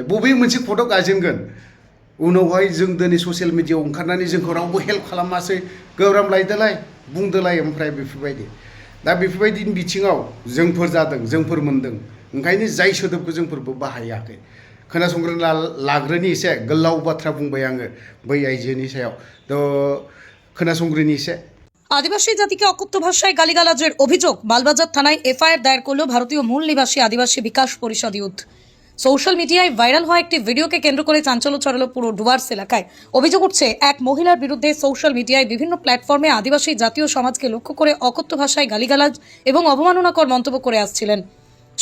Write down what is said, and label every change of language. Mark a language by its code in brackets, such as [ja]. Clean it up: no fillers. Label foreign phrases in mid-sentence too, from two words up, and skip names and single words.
[brx] बबे मोनसे कर्टआव गायजेनगोन? उनावहाय जों दिनै [en] social media-yao [brx] ओंखारनानै जोंखौ रावबो हेल्प खालामासै, गोब्राब लायदोलाय बुंदोलाय, ओमफ्राय बेफोरबायदि। दा बेफोरबायदिनि बिथिङाव जोंफोर जादों, जोंफोर मोनदों, ओंखायनो जाय सोदोबखौ जोंफोरबो बाहायाखै। खोनासंग्रोना लाग्रोनि, एसे गोलाव बाथ्रा बुंबाय आङो बै आइजोनि सायाव, तो खोनासंग्रोनि एसे। [bn] আদিবাসী জাতিকে অকথ্য ভাষায় গালিগালাজের অভিযোগ মালবাজার থানায় FIR দায়ের করল ভারতীয় মূল নিবাসী আদিবাসী বিকাশ পরিষদ ইউথ। সোশ্যাল মিডিয়ায় ভাইরাল হওয়া একটি ভিডিওকে কেন্দ্র করে চাঞ্চল্য ছড়ালো পুরো ডুয়ার্স এলাকায়। অভিযোগ উঠছে এক মহিলার বিরুদ্ধে সোশ্যাল মিডিয়ায় বিভিন্ন প্ল্যাটফর্মে আদিবাসী জাতীয় সমাজকে লক্ষ্য করে অকথ্য ভাষায় গালিগালাজ এবং অবমাননাকর মন্তব্য করে আসছিলেন।